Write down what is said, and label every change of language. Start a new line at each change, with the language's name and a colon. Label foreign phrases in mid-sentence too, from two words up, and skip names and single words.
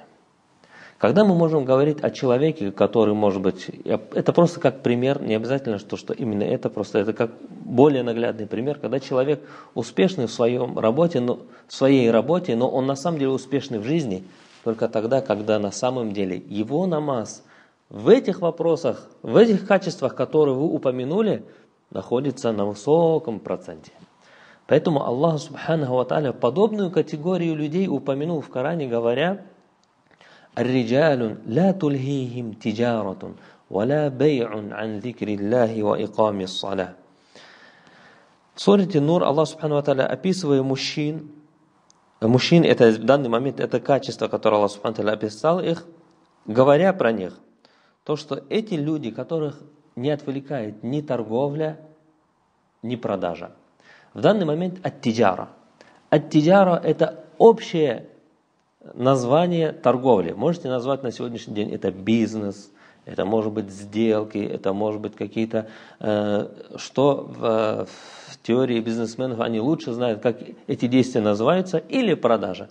Russian: Когда мы можем говорить о человеке, который, может быть, это просто как пример, не обязательно, что именно это, просто это как более наглядный пример, когда человек успешный в своей работе, но он на самом деле успешный в жизни, только тогда, когда на самом деле его намаз в этих вопросах, в этих качествах, которые вы упомянули, находится на высоком проценте. Поэтому Аллах
Arabic: سبحانه وتعالى
Russian: подобную категорию людей упомянул в Коране, говоря:
Arabic: «الرجال لا تلهيهم تجارة ولا بيع عن ذكر الله وإقام الصلاة».
Russian: В суре Нур Аллах
Arabic: سبحانه وتعالى,
Russian: описывая мужчин, это в данный момент это качество, которое Аллах
Arabic: سبحانه وتعالى
Russian: описал их, говоря про них, то, что эти люди, которых не отвлекает ни торговля, ни продажа. В данный момент
Arabic: التجارة. التجارة –
Russian: это общее название торговли. Можете назвать на сегодняшний день это бизнес, это может быть сделки, это может быть какие-то, что в теории бизнесменов они лучше знают, как эти действия называются, или продажа.